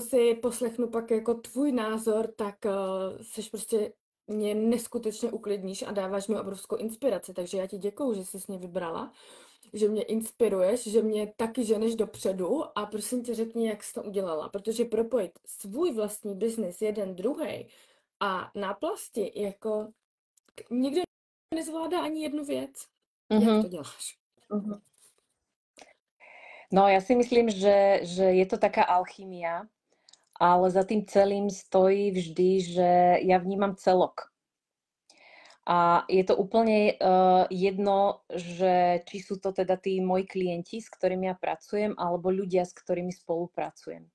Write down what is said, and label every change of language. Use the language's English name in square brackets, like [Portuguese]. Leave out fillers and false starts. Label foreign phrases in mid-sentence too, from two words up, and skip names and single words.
[Czech] si poslechnu pak jako tvůj názor, tak seš prostě mě neskutečně uklidníš a dáváš mi obrovskou inspiraci, takže já ti děkuju, že jsi mě vybrala, že mě inspiruješ, že mě taky ženeš dopředu a prosím tě řekni, jak jsi to udělala, protože propojit svůj vlastní biznis jeden druhý a náplasti jako nikdo nezvládá ani jednu věc. Jak to děláš? Uh-huh. [Slovak] No ja si myslím, že je to taká alchymia, ale za tým celým stojí vždy, že ja vnímam celok. A je to úplne jedno, že či sú to teda tí moji klienti, s ktorými ja pracujem, alebo ľudia, s ktorými spolupracujem.